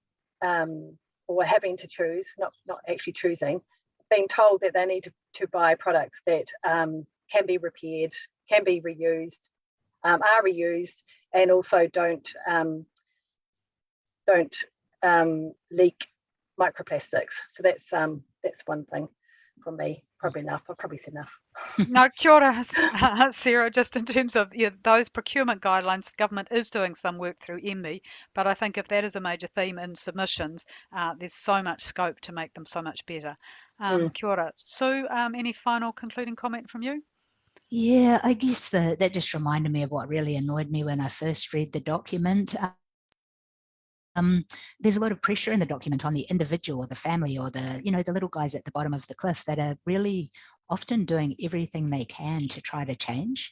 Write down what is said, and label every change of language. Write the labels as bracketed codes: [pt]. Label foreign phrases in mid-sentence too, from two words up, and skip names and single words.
[en] or having to choose, not actually choosing, being told that they need to buy products that can be repaired, can be reused, are reused, and also don't leak microplastics. So that's one thing from me. Probably enough. I've probably said enough. No, [mi] kia ora, Sarah. [en] Just in terms of those procurement guidelines, government is doing some work through MBI, but I think if that is a major theme in submissions, there's so much scope to make them so much better. [mi] Kia ora. [en] Sue, any final concluding comment from you? Yeah, I guess that just reminded me of what really annoyed me when I first read the document. There's a lot of pressure in the document on the individual or the family or the little guys at the bottom of the cliff that are really often doing everything they can to try to change.